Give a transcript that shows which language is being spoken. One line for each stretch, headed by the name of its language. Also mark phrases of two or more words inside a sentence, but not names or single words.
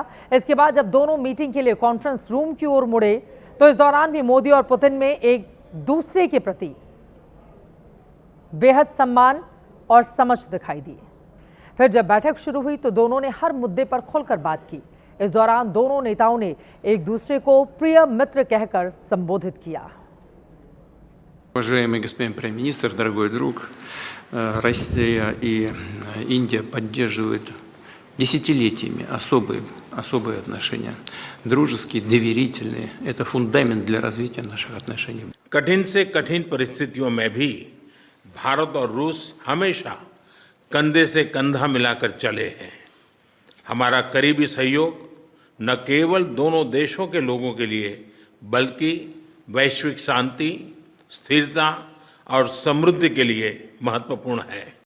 Hindi: इसके बाद जब दोनों मीटिंग के लिए
English: conference room
Hindi: की ओर मुड़े तो इस दौरान भी मोदी और पुतिन में एक दूसरे के प्रति बेहद सम्मान और समझ दिखाई दी। फिर जब बैठक शुरू हुई तो दोनों ने हर मुद्दे पर खुलकर बात की। इस दौरान दोनों नेताओं ने एक दूसरे को प्रिय मित्र कहकर संबोधित किया।
Russian: Уважаемый господин премьер-министр, дорогой друг, Россия и Индия поддерживают десятилетиями особые отношения, дружеские, доверительные. Это фундамент для развития наших отношений.
Hindi: कठिन से कठिन परिस्थितियों में भी भारत और रूस हमेशा कंधे से कंधा मिलाकर चले हैं। हमारा करीबी सहयोग न केवल दोनों देशों के लोगों के लिए बल्कि वैश्विक शांति, स्थिरता और समृद्धि के लिए महत्वपूर्ण है।